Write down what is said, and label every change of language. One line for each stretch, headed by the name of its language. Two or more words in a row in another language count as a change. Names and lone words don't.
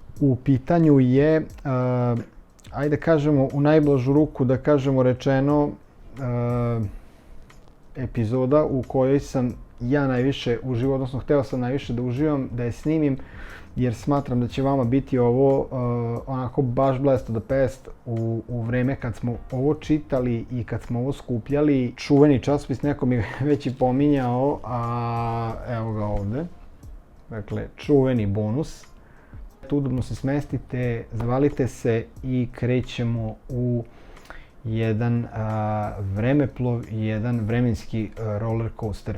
Serbian: U pitanju je, ajde kažemo u najblažu ruku da kažemo rečeno, epizoda u kojoj sam ja najviše uživao, odnosno hteo sam najviše da uživam, da je snimim, jer smatram da će vama biti ovo onako baš
English: blast of the past
Serbian: u vreme kad smo ovo čitali i kad smo ovo skupljali. Čuveni časopis, neko mi ga već i pominjao, a evo ga ovde. Dakle, čuveni bonus. Udobno se smestite, zavalite se i krećemo u jedan vremeplov i jedan vremenski
English: roller coaster.